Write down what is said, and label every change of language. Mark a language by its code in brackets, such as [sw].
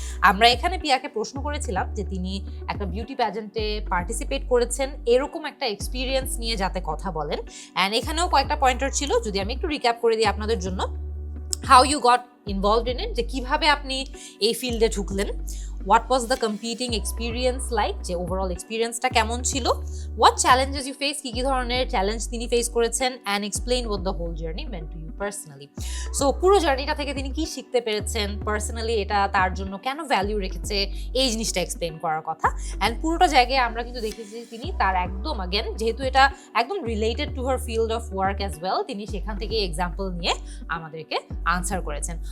[bn] আমরা এখানে পিয়াকে প্রশ্ন করেছিলাম যে তিনি একটা বিউটি প্যাজেন্টে পার্টিসিপেট করেছেন, এরকম একটা এক্সপিরিয়েন্স নিয়ে যাতে কথা বলেন। অ্যান্ড এখানেও কয়েকটা পয়েন্টার ছিল, যদি আমি একটু রিক্যাপ করে দিই আপনাদের জন্য। [en] how you got involved in it, [bn] যে কিভাবে আপনি এই ফিল্ডে ঢুকলেন। [en] What was the competing experience like, [bn] যে ওভারঅল এক্সপিরিয়েন্সটা কেমন ছিল। [en] What challenges you face, [bn] কি ধরনের চ্যালেঞ্জ তিনি ফেস করেছেন, [en] and explain what the whole journey meant to you personally. [bn] So পুরো জার্নিটা থেকে তিনি কি শিখতে পেরেছেন, পার্সোনালি এটা তার জন্য কেন ভ্যালু রেখেছে, এই জিনিসটা এক্সপ্লেন করার কথা। অ্যান্ড পুরোটা জায়গায় আমরা কিন্তু দেখেছি তিনি তার একদম আগেন, যেহেতু এটা একদম [en] related to her field of work as well, [bn] তিনি সেখান থেকে এক্সাম্পল নিয়ে আমাদেরকে আনসার করেছেন।